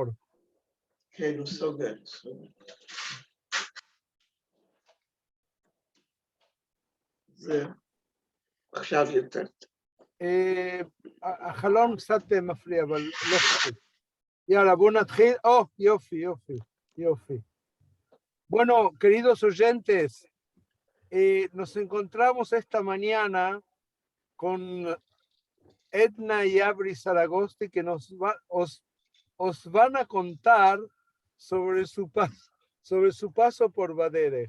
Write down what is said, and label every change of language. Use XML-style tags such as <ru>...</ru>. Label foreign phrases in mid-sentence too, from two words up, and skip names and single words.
<he>כן, הוא סוגר. זה עכשיו יותר. החלון קצת מפריע, אבל לא חשוב. יאללה, בואו נתחיל. Yofi.</he> <es>Bueno, queridos oyentes, nos encontramos esta mañana con Edna y Abri Zaragosti que os van a contar sobre su paso por Baderech.</es>